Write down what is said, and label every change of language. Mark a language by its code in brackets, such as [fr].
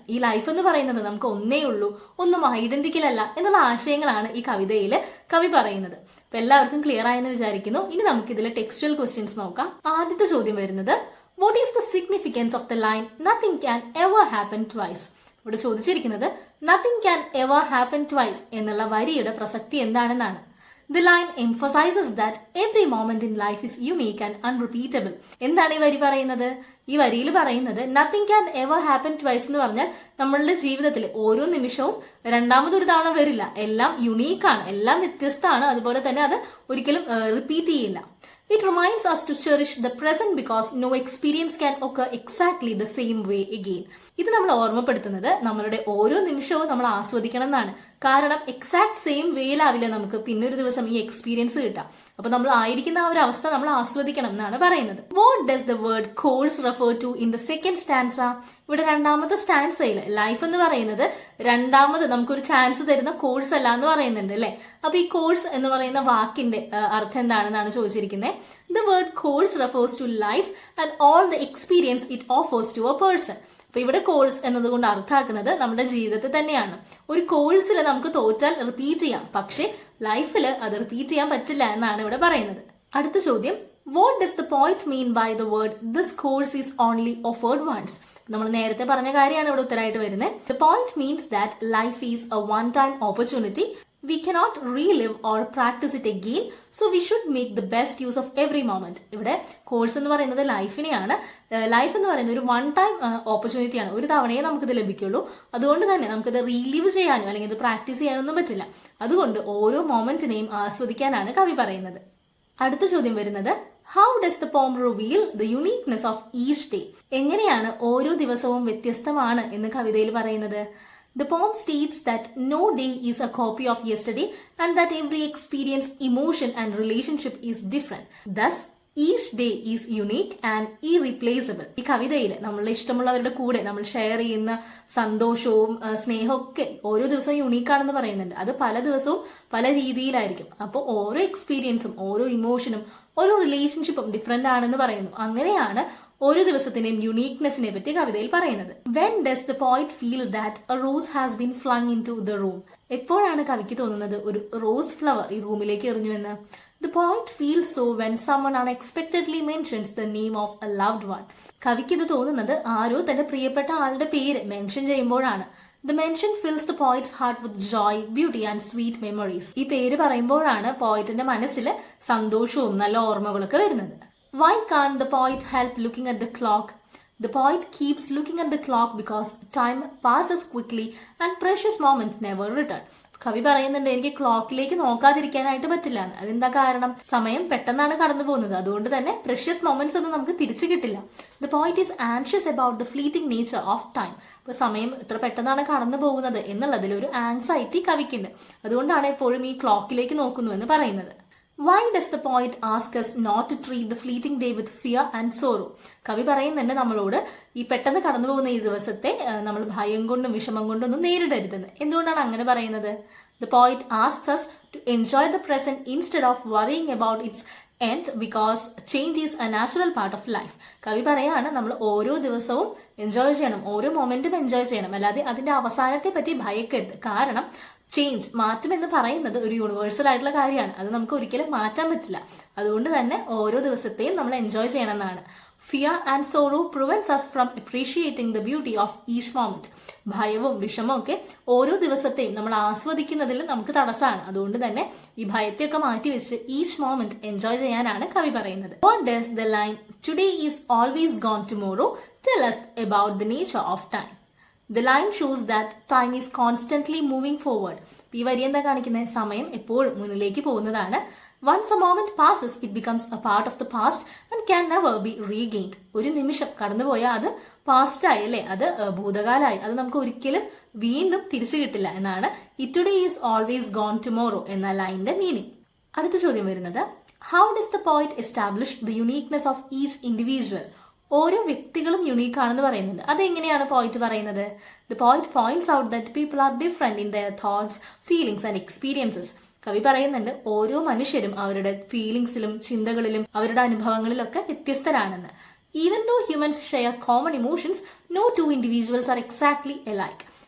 [ml] ഈ ലൈഫ് എന്ന് പറയുന്നത് നമുക്ക് ഒന്നേ ഉള്ളൂ, ഒന്നും ഐഡന്റിക്കൽ അല്ല എന്നുള്ള ആശയങ്ങളാണ് ഈ കവിതയിൽ കവി പറയുന്നത്. അപ്പൊ എല്ലാവർക്കും ക്ലിയർ ആയെന്ന് വിചാരിക്കുന്നു. ഇനി നമുക്ക് ഇതിലെ ടെക്സ്റ്റുവൽ ക്വസ്റ്റ്യൻസ് നോക്കാം. ആദ്യത്തെ ചോദ്യം വരുന്നത്, [en] What is the significance of the line nothing can ever happen twice? [ml] ഇവിടെ ചോദിച്ചിരിക്കുന്നത് [en] nothing can ever happen twice [ml] എന്നുള്ള വരിയുടെ പ്രസക്തി എന്താണെന്നാണ്. [en] The line emphasizes that every moment in life is unique and unrepeatable. [ml] എന്താണ് ഈ വരി പറയുന്നത്? ഈ വരിയിൽ പറയുന്നത് [en] nothing can ever happen twice [ml] എന്ന് പറഞ്ഞാൽ നമ്മളുടെ ജീവിതത്തിൽ ഓരോ നിമിഷവും രണ്ടാമതൊരു തവണ വരില്ല. എല്ലാം യുണീക്കാണ്, എല്ലാം വ്യത്യസ്തമാണ്. അതുപോലെ തന്നെ അത് ഒരിക്കലും റിപ്പീറ്റ് ചെയ്യില്ല. [en] It reminds us to cherish the present because no experience can occur exactly the same way again. [ml] ഇത് നമ്മൾ ഓർമ്മപ്പെടുത്തുന്നത് നമ്മളുടെ ഓരോ നിമിഷവും നമ്മൾ ആസ്വദിക്കണം എന്നാണ്. കാരണം എക്സാക്ട് സെയിം വേയിലാവില്ല നമുക്ക് പിന്നൊരു ദിവസം ഈ എക്സ്പീരിയൻസ് കിട്ടാം. അപ്പൊ നമ്മൾ ആയിരിക്കുന്ന ആ ഒരു അവസ്ഥ നമ്മൾ ആസ്വദിക്കണം എന്നാണ് പറയുന്നത്. [en] What does the word course refer to in the second stanza? [ml] ഇവിടെ രണ്ടാമത്തെ സ്റ്റാൻസയിൽ ലൈഫ് എന്ന് പറയുന്നത് രണ്ടാമത് നമുക്കൊരു ചാൻസ് തരുന്ന കോഴ്സ് അല്ല എന്ന് പറയുന്നുണ്ട് അല്ലെ. അപ്പൊ ഈ കോഴ്സ് എന്ന് പറയുന്ന വാക്കിന്റെ അർത്ഥം എന്താണെന്നാണ് ചോദിച്ചിരിക്കുന്നത്. [en] The word course refers to life and all the experience it offers to a person. [ml] അപ്പൊ ഇവിടെ കോഴ്സ് എന്നതുകൊണ്ട് അർത്ഥാക്കുന്നത് നമ്മുടെ ജീവിതത്തെ തന്നെയാണ്. ഒരു കോഴ്സിൽ നമുക്ക് തോറ്റാൽ റിപ്പീറ്റ് ചെയ്യാം, പക്ഷെ ലൈഫിൽ അത് റിപ്പീറ്റ് ചെയ്യാൻ പറ്റില്ല എന്നാണ് ഇവിടെ പറയുന്നത്. അടുത്ത ചോദ്യം, [en] What does the point mean by the word this course is only offered once? [ml] നമ്മൾ നേരത്തെ പറഞ്ഞ കാര്യമാണ് ഇവിടെ ഉത്തരമായിട്ട് വരുന്നത്. [en] The point means that life is A one time opportunity. We cannot relive or practice it again, so we should make the best use of every moment. [ml] ഇവിടെ course എന്ന് പറയുന്നത് ലൈഫിനെയാണ്. ലൈഫ് എന്ന് പറയുന്നത് ഒരു വൺ ടൈം ഓപ്പർച്യൂണിറ്റിയാണ്. ഒരു തവണയേ നമുക്കിത് ലഭിക്കുള്ളൂ. അതുകൊണ്ട് തന്നെ നമുക്കിത് റീലീവ് ചെയ്യാനോ അല്ലെങ്കിൽ ഇത് പ്രാക്ടീസ് ചെയ്യാനൊന്നും പറ്റില്ല. അതുകൊണ്ട് ഓരോ മൊമെന്റിനെയും ആസ്വദിക്കാനാണ് കവി പറയുന്നത്. അടുത്ത ചോദ്യം വരുന്നത്, [en] How does the poem reveal the uniqueness of each day? [ml] എങ്ങനെയാണ് ഓരോ ദിവസവും വ്യത്യസ്തമാണ് എന്ന് കവിതയിൽ പറയുന്നത്? [en] The poem states that no day is a copy of yesterday and that every experience, emotion and relationship is different. Thus, each day is unique and irreplaceable. [ml] ഈ കവിതയിൽ നമ്മളുടെ ഇഷ്ടമുള്ളവരുടെ കൂടെ നമ്മൾ ഷെയർ ചെയ്യുന്ന സന്തോഷവും സ്നേഹവും ഒക്കെ ഓരോ ദിവസവും യുണീക്കാണെന്ന് പറയുന്നുണ്ട്. അത് പല ദിവസവും പല രീതിയിലായിരിക്കും. അപ്പോൾ ഓരോ എക്സ്പീരിയൻസും ഓരോ ഇമോഷനും ഓരോ റിലേഷൻഷിപ്പും ഡിഫറെന്റ് ആണെന്ന് പറയുന്നു. അങ്ങനെയാണ് ഓരോ ദിവസത്തിന്റെയും യുണീക്നെസിനെ പറ്റി കവിതയിൽ പറയുന്നത്. [en] When does the poet feel that a rose has been flung into the room? [ml] എപ്പോഴാണ് കവിക്ക് തോന്നുന്നത് ഒരു റോസ് ഫ്ലവർ ഈ റൂമിലേക്ക് എറിഞ്ഞുവെന്ന്? [en] The poet feels so when someone unexpectedly mentions the name of a loved one. [ml] കവിക്ക് ഇത് തോന്നുന്നത് ആരോ തന്റെ പ്രിയപ്പെട്ട ആളുടെ പേര് മെൻഷൻ ചെയ്യുമ്പോഴാണ്. [en] The mention fills the poet's heart with joy, beauty and sweet memories. [ml] ഈ പേര് പറയുമ്പോഴാണ് പോയിറ്റിന്റെ മനസ്സിൽ സന്തോഷവും നല്ല ഓർമ്മകളൊക്കെ വരുന്നത്. [en] Why can't the poet help looking at the clock? The poet keeps looking at the clock because time passes quickly and precious moments never return. [ml] കവി പറയുന്നുണ്ട് എനിക്ക് ക്ലോക്കിലേക്ക് നോക്കാതിരിക്കാനായിട്ട് പറ്റില്ല. അതെന്താ കാരണം? സമയം പെട്ടെന്നാണ് കടന്നു പോകുന്നത്. അതുകൊണ്ട് തന്നെ പ്രഷ്യസ് മൊമെന്റ്സ് ഒന്നും നമുക്ക് തിരിച്ചു കിട്ടില്ല. [en] The poet is anxious about the fleeting nature of time. [ml] ഇപ്പൊ സമയം എത്ര പെട്ടെന്നാണ് കടന്നു പോകുന്നത് എന്നുള്ളതിൽ ഒരു ആൻസൈറ്റി കവിക്കുണ്ട്. അതുകൊണ്ടാണ് എപ്പോഴും ഈ ക്ലോക്കിലേക്ക് നോക്കുന്നു എന്ന് പറയുന്നത്. [en] Why does the poet ask us not to treat the fleeting day with fear and sorrow? [ml] കവി പറയുന്നുണ്ട് നമ്മളോട് ഈ പെട്ടെന്ന് കടന്നു പോകുന്ന ഈ ദിവസത്തെ നമ്മൾ ഭയം കൊണ്ടും വിഷമം കൊണ്ടൊന്നും നേരിടരുതെന്ന്. എന്തുകൊണ്ടാണ് അങ്ങനെ പറയുന്നത്? [en] The poet asks us to enjoy the present instead of worrying about its end because change is a natural part of life. [ml] കവി പറയാണ് നമ്മൾ ഓരോ ദിവസവും എൻജോയ് ചെയ്യണം, ഓരോ മൊമെന്റും എൻജോയ് ചെയ്യണം, അല്ലാതെ അതിന്റെ അവസാനത്തെ പറ്റി ഭയക്കരുത്. കാരണം ചേഞ്ച്, മാറ്റം എന്ന് പറയുന്നത് ഒരു യൂണിവേഴ്സൽ ആയിട്ടുള്ള കാര്യമാണ്. അത് നമുക്ക് ഒരിക്കലും മാറ്റാൻ പറ്റില്ല. അതുകൊണ്ട് തന്നെ ഓരോ ദിവസത്തെയും നമ്മൾ എൻജോയ് ചെയ്യണമെന്നാണ്. [en] Fear and sorrow prevents us from appreciating the beauty of each moment. [ml] ഭയവും വിഷമവും ഒക്കെ ഓരോ ദിവസത്തെയും നമ്മൾ ആസ്വദിക്കുന്നതിൽ നമുക്ക് തടസ്സമാണ്. അതുകൊണ്ട് തന്നെ ഈ ഭയത്തെയൊക്കെ മാറ്റി വെച്ച് ഈച്ച് മൊമെന്റ് എൻജോയ് ചെയ്യാനാണ് കവി പറയുന്നത്. [en] What does the line "Today is always gone tomorrow" tell us about the nature of time? The line shows that time is constantly moving forward. [ml] ഈ വരി എന്താ കാണിക്കുന്നത്? സമയം എപ്പോഴും മുന്നിലേക്ക് പോകുന്നതാണ്. [en] Once a moment passes, it becomes a part of the past and can never be regained. [ml] ഒരു നിമിഷം കടന്നുപോയാൽ അത് പാസ്റ്റ് ആയി, അല്ലേ? അത് ഭൂതകാലമായി. അത് നമുക്ക് ഒരിക്കലും വീണ്ടും തിരിച്ചു കിട്ടില്ല എന്നാണ് [en] "Today is always gone tomorrow" [ml] എന്ന ലൈനിന്റെ മീനിങ്. അടുത്ത ചോദ്യം വരുന്നത്, [en] How does the poet establish the uniqueness of each individual? [ml] ഓരോ വ്യക്തികളും യുണീക്ക് ആണെന്ന് പറയുന്നുണ്ട്. അതെങ്ങനെയാണ് പോയിറ്റ് പറയുന്നത്? [en] The poet points out that people are different in their thoughts, feelings and experiences. [ml] കവി പറയുന്നുണ്ട് ഓരോ മനുഷ്യരും അവരുടെ ഫീലിംഗ്സിലും ചിന്തകളിലും അവരുടെ അനുഭവങ്ങളിലൊക്കെ വ്യത്യസ്തരാണെന്ന്. [en] Even though humans share common emotions, no two individuals are exactly alike.